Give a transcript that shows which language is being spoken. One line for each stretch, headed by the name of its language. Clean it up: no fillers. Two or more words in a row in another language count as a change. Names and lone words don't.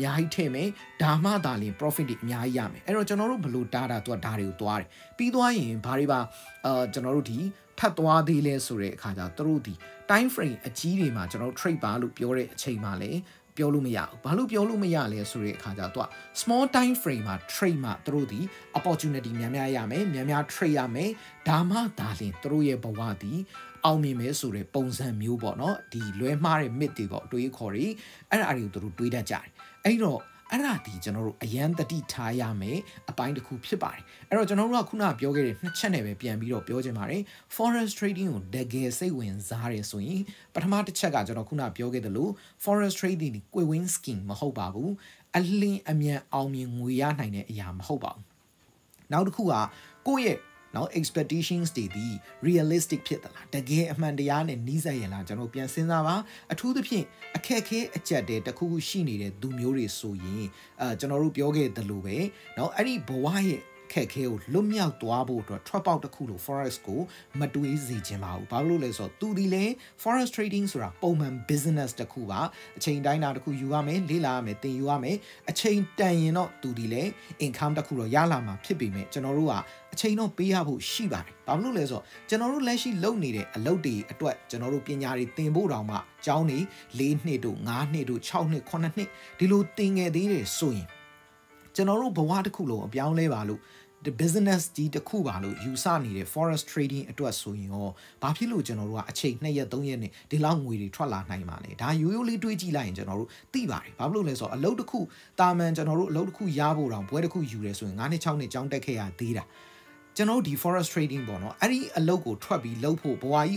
Burmese: များကြီးထည့်မယ်ဒါမှသာလျှင် profit တွေအများကြီးရမယ်အဲ့တော့ကျွန်တော်တို့ဘယ်လိုတားတာသူကဒါတွေကိုတွားတယ်ပြီးသွားရင်ဘာတွေပါကျွန်တော်တို့ဒီထပ်သွားသေးလဲဆိုတဲ့အခါကျတော့သူတို့ဒီ
English: time frame
Burmese: အကြီးတွေမှာကျွန်တော်တို့ trade ပါလို့ပြောတဲ့အချိန်မှာလည်းပြောလို့မရဘူးဘာလို့ပြောလို့မရလဲဆိုတဲ့အခါကျတော့သူက
English: small time frame
Burmese: မှာ trade မှာသူတို့ဒီ opportunity များများရမယ်များများ trade ရမယ်ဒါမှဒါလျှင် သူတို့ရဲ့ဘဝဒီအောင်မြင်မယ်ဆိုတဲ့ပုံစံမျိုးပေါ့နော်ဒီလွဲမှားတဲ့ myth တွေပေါ့တွေးခေါ်တွေအဲ့ဒါတွေကိုသူတို့တွေးတတ်ကြတယ်အဲ့တော့အဲ့ဒါဒီကျွန်တော်တို့အရန်တတိထားရမယ်အပိုင်းတစ်ခုဖြစ်ပါတယ်အဲ့တော့ကျွန်တော်တို့ကခုနပြောခဲ့တဲ့ နှစ်ချက်နဲ့ပဲပြန်ပြီးတော့ပြောချင်ပါတယ်
English: forex trading
Burmese: ကိုတကယ်စိတ်ဝင်စားတယ်ဆိုရင်ပထမတစ်ချက်ကကျွန်တော်ခုနပြောခဲ့သလို
English: forex trading
Burmese: ဒီ
English: quick win scheme
Burmese: မဟုတ်ပါဘူးအလ င်းအမြန်အောင်မြင်ငွေရနိုင်တဲ့အရာမဟုတ်ပါဘူးနောက်တစ်ခုကကိုယ့်ရဲ့နော် expectations တွေဒီ realistic ဖြစ်သလားတကယ်အမှန် တရားနဲ့နှီးစပ်ရလားကျွန်တော်ပြန်စဉ်းစားပါအထူးသဖြင့်အခက်ခဲအကျက်တဲ့တခုခုရှိနေတဲ့သူမျိုးတွေဆိုရင်ကျွန်တော်တို့ပြောခဲ့သလိုပဲနော်အဲ့ဒီဘဝရဲ့ခက်ခဲကိုလွတ်မြောက်သွားဖို့အတွက်
English: trap out
Burmese: တစ်ခုလို့ forex ကိုမတွေးစေချင်ပါဘူးဘာလို့လဲဆိုတော့သူဒီလေ
English: forex trading
Burmese: ဆိုတာပုံမှန် business တစ်ခုပါအချိန်တိုင်းတာတစ်ခုယူရမယ်လေ့လာရမယ်သင်ယူရမယ်အချိန်တန်ရင် တော့သူဒီလေ income တစ်ခုတော့ရလာမှာဖြစ်ပေမဲ့ကျွန်တော်တို့ကအချိန်တော့ပေးရဖို့ရှိပါတယ်ဘာလို့လဲဆိုတော့ကျွန်တော်တို့လက်ရှိလုပ်နေတဲ့အလုပ်တွေအတွက်ကျွန်တော်တို့ပညာတွေသ င်ဖို့တောင်မှကျောင်းနေ4နှစ်တို့5နှစ်တို့6နှစ်9နှစ်ဒီလိုသင်ငယ်သေးတယ်ဆိုရင်ကျွန်တော်တို့ဘဝတစ်ခုလုံးအပြောင်းလဲပါလို့
English: the business
Burmese: ဒီတစ်ခုပါလို့ယူဆနေတဲ့
English: forex trading
Burmese: အတွက်ဆိုရင်ရောဘာဖြစ်လို့ကျွန်တော်တို့ကအချိန်2ရက်3ရက်နဲ့ဒီလောက်ငွေတွေထွက်လာနိုင်ပါလဲဒါရိုးရိုးလေးတွေးကြည့်လိုက်ရင်ကျွန်တော်တို့သိပါတယ်ဘာဖြစ်လို့လဲဆိုတော့အလုပ်တစ်ခုတာမန်ကျွန်တော်တို့အလုပ်တစ်ခုရဖို့တောင်ပွဲတစ်ခုယူရဲဆိုရင်9နှစ်6နှစ်ကျောင်းတက်ခဲ့ရသေးတာကျွန်တော်ဒီ
English: forex trading
Burmese: ပေါ့နော်အဲ့ဒီအလုပ်ကိုထွက်ပြီးလုပ်ဖို့ဘဝကြီးကို